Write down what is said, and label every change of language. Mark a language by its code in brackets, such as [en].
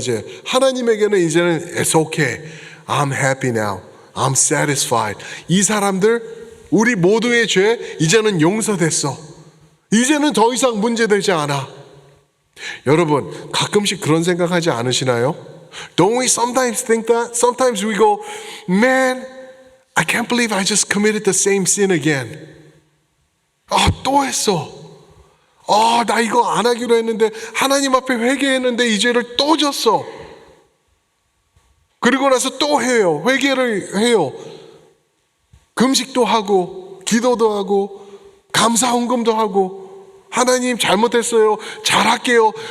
[ko] 이제 하나님에게는 이제는 [en] it's okay, I'm happy now, I'm satisfied. [ko] 이 사람들 우리 모두의 죄 이제는 용서됐어. 이제는 더 이상 문제되지 않아. 여러분 가끔씩 그런 생각하지 않으시나요? [en] Don't we sometimes think that? Sometimes we go, man, I can't believe I just committed the same sin again. [ko] 또 했어. 나 이거 안 하기로 했는데 하나님 앞에 회개했는데 이 죄를 또 졌어. 그리고 나서 또 해요. 회개를 해요. 금식도 하고 기도도 하고 감사 헌금도 하고 하나님 잘못했어요. 잘할게요.